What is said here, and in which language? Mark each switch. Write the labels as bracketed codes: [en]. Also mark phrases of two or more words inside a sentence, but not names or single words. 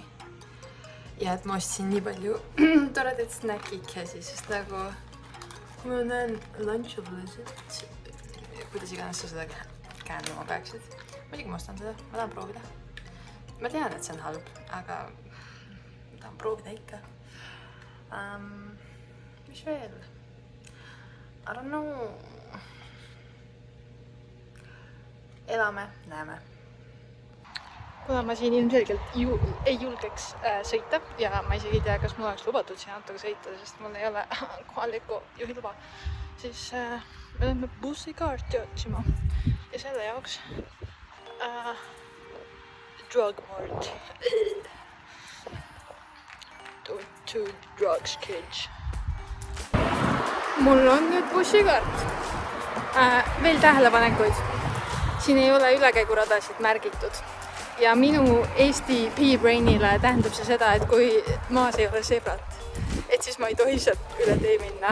[et] Ja et ma ostsin nii palju toredaid snäkikesi, sest nagu kui ma näen lunchables, kuidas iganes sa seda käänuma peaksid. Muidugi ma ostan seda, ma tahan proovida. Ma tean, et see on halb, aga ma tahan proovida ikka. Mis veel? [en] I don't know. [et] Elame, näeme. Kuna ma siin ilmselgelt ei julgeks sõita ja ma isegi ei tea, kas mul oleks lubatud siin autoga sõita, sest mul ei ole kohaliku juhi luba, siis me lähme bussikaarti otsima ja selle jaoks [en] drug mart. Don't do drugs, kids. [et] Mul on nüüd bussikaart. Veel tähelepanekuid. Siin ei ole ülekäiguradasid märgitud. Ja minu Eesti P-brainile tähendab see seda, et kui maas ei ole sebrat, et siis ma ei tohi sealt üle tee minna.